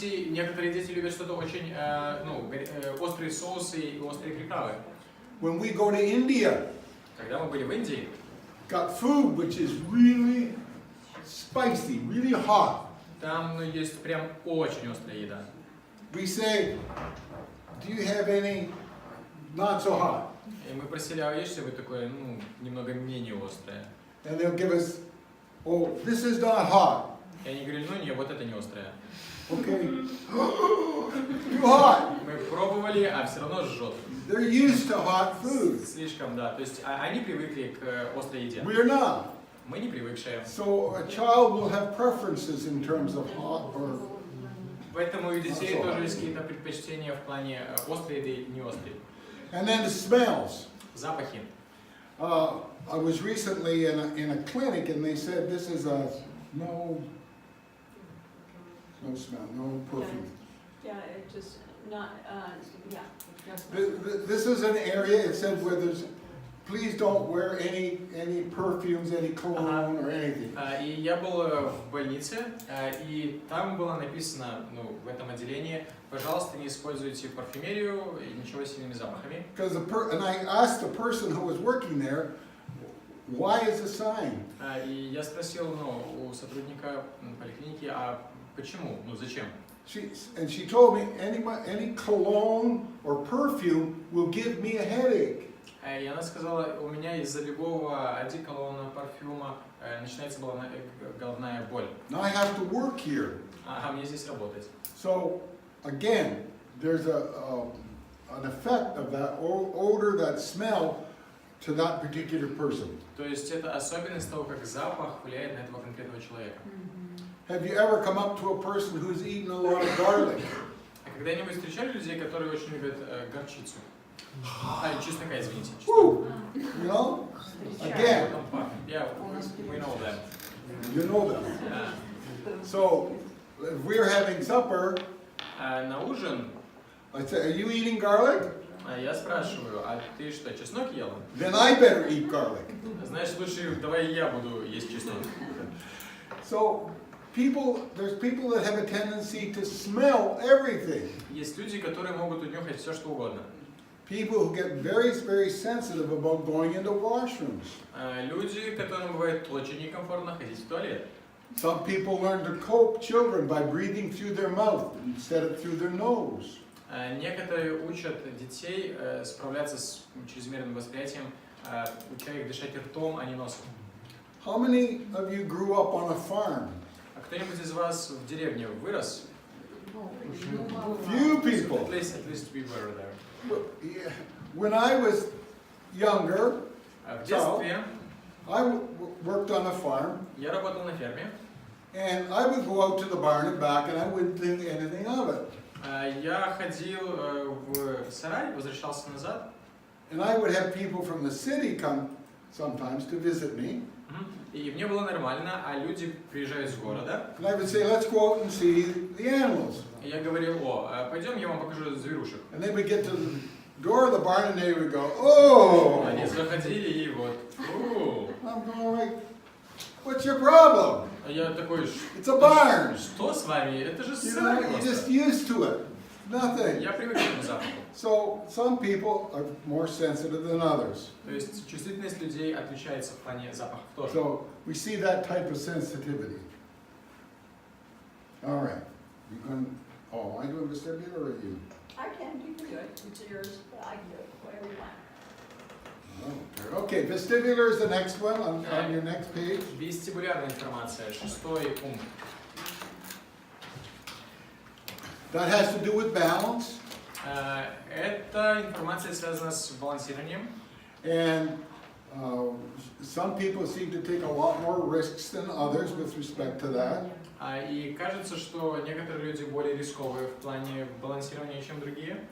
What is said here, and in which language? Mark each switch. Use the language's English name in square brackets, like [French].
[Russian] Некоторые дети любят что-то очень, острые соусы и острые приправы. [English] When we go to India, [Russian] Когда мы были в Индии, [English] got food which is really spicy, really hot. [Russian] там есть прям очень острая еда. [English] We say, do you have any not so hot? [Russian] И мы просили, а есть что-нибудь такое, немного менее острое? [English] And they'll give us, oh, this is not hot. [Russian] И они говорили, не, вот это не острое. [English] Okay. Too hot. [Russian] Мы пробовали, а все равно жжет. [English] They're used to hot food. [Russian] Слишком, да. То есть они привыкли к острой еде. [English] We're not. [Russian] Мы не привыкшие. [English] So a child will have preferences in terms of hot or. [Russian] Поэтому у детей тоже есть какие-то предпочтения в плане острой еды и не острой. [English] And then the smells. [Russian] Запахи. [English] I was recently in a clinic and they said this is a no smell, no perfume. Yeah, it just not, yeah. This is an area, it said, where there's, please don't wear any perfumes, any cologne or anything. [Russian] И я был в больнице, и там было написано, в этом отделении, пожалуйста, не используйте парфюмерию и ничего с сильными запахами. [English] And I asked the person who was working there, why is the sign? [Russian] И я спросил, у сотрудника поликлиники, а почему, зачем? [English] And she told me any cologne or perfume will give me a headache. [Russian] И она сказала, у меня из-за любого одеколона, парфюма начинается головная боль. [English] Now I have to work here. [Russian] А мне здесь работать. [English] So again, there's an effect of that odor, that smell, to that particular person. [Russian] То есть это особенность того, как запах влияет на этого конкретного человека. [English] Have you ever come up to a person who's eaten a lot of garlic? [Russian] А когда-нибудь встречали людей, которые очень любят горчицу? Чеснока, извините. [English] Woo! You know? Again. Yeah, we know them. You know them. So, if we're having supper, [Russian] На ужин [English] I say, are you eating garlic? [Russian] я спрашиваю, а ты что, чеснок ела? [English] Then I better eat garlic. [Russian] Значит, лучше давай я буду есть чеснок. [English] So, there's people that have a tendency to smell everything. [Russian] Есть люди, которые могут унюхать все, что угодно. [English] People who get very, very sensitive about going into washrooms. [Russian] Люди, которым бывает очень некомфортно ходить в туалет. [English] Some people learn to cope children by breathing through their mouth instead of through their nose. [Russian] Некоторые учат детей справляться с чрезмерным восприятием, уча их дышать ртом, а не носом. [English] How many of you grew up on a farm? [Russian] А кто-нибудь из вас в деревне вырос? [English] Few people. At least we were there. When I was younger, [Russian] В детстве [English] I worked on a farm, [Russian] я работал на ферме. [English] and I would go out to the barn and back, and I wouldn't think anything of it. [Russian] Я ходил в сарай, возвращался назад. [English] And I would have people from the city come sometimes to visit me. [Russian] И мне было нормально, а люди приезжают с города. [English] And I would say, let's go out and see the animals. [Russian] И я говорил, пойдем, я вам покажу зверушек. [English] And they would get to the door of the barn and they would go, oh! [Russian] Они заходили и вот, [English] I'm going like, what's your problem? [Russian] А я такой, [English] It's a barn. [Russian] Что с вами? Это же [English] You [Russian] сарай [English] know, you're [Russian] просто. [English] just used to it. Nothing. [Russian] Я привык к этому запаху. [English] So some people are more sensitive than others. [Russian] То есть чувствительность людей отличается в плане запахов тоже. [English] So we see that type of sensitivity. All right. You can. Oh, am I doing vestibular or are you? I can do it, it's yours, but I can do it, whatever you want. Okay, vestibular is the next one on your next page. [Russian] Вестибулярная информация, шестой пункт. [English] That has to do with balance. [Russian] Эта информация связана с балансированием. [English] And some people seem to take a lot more risks than others with respect to that. [Russian] И кажется, что некоторые люди более рисковые в плане балансирования, чем другие.